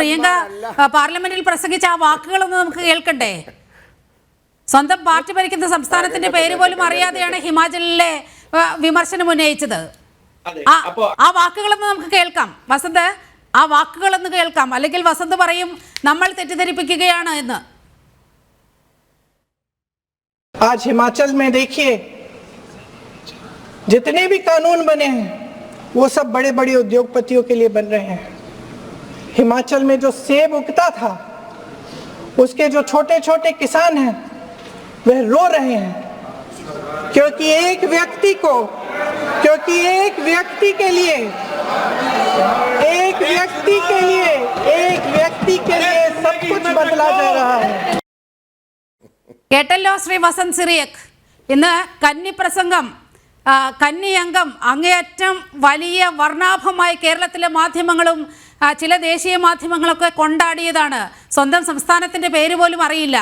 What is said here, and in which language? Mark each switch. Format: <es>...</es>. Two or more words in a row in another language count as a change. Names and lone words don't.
<ml>പ്രിയങ്ക പാർലമെന്റിൽ പ്രസംഗിച്ച ആ വാക്കുകളൊന്ന് നമുക്ക് കേൾക്കണ്ടേ? സ്വന്തം പാർട്ടി ഭരിക്കുന്ന സംസ്ഥാനത്തിന്റെ പേര് പോലും അറിയാതെയാണ് ഹിമാചലിലെ വിമർശനം ഉന്നയിച്ചത്. ആ വാക്കുകളൊന്ന് നമുക്ക് കേൾക്കാം വസന്ത്, ആ വാക്കുകളൊന്ന് കേൾക്കാം. അല്ലെങ്കിൽ വസന്ത് പറയും നമ്മൾ തെറ്റിദ്ധരിപ്പിക്കുകയാണ് എന്ന്.</ml> <hi>आज हिमाचल में देखिए जितने भी कानून बने हैं वो सब बड़े बड़े उद्योगपतियों के लिए बन रहे हैं. हिमाचल में जो सेब उगता था उसके जो छोटे छोटे किसान हैं वह रो रहे हैं क्योंकि एक व्यक्ति के लिए सब कुछ बदला जा रहा है.</hi> <ml>കേട്ടല്ലോ ശ്രീ വസന്ത് സിറിയക്. ഇന്ന് കന്നി പ്രസംഗം കന്നി അംഗം അങ്ങേയറ്റം വലിയ വർണ്ണാഭമായി കേരളത്തിലെ മാധ്യമങ്ങളും ചില ദേശീയ മാധ്യമങ്ങളൊക്കെ കൊണ്ടാടിയതാണ്. സ്വന്തം സംസ്ഥാനത്തിന്റെ പേര് പോലും അറിയില്ല.</ml>